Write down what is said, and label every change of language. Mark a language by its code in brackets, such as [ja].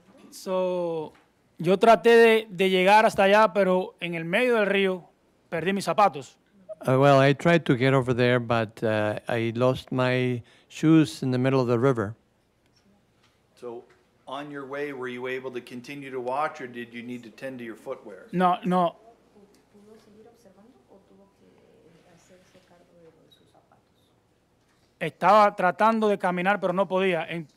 [es] So, yo traté de llegar hasta allá, pero en el medio del río perdí mis zapatos. [en] Well, I tried to get over there, but I lost my shoes in the middle of the river. So on your way, were you able to continue to watch or did you need to tend to your footwear? [es] No, no. ¿Pudo seguir observando o tuvo que hacerse cargo de sus zapatos? Estaba tratando de caminar, pero no podía.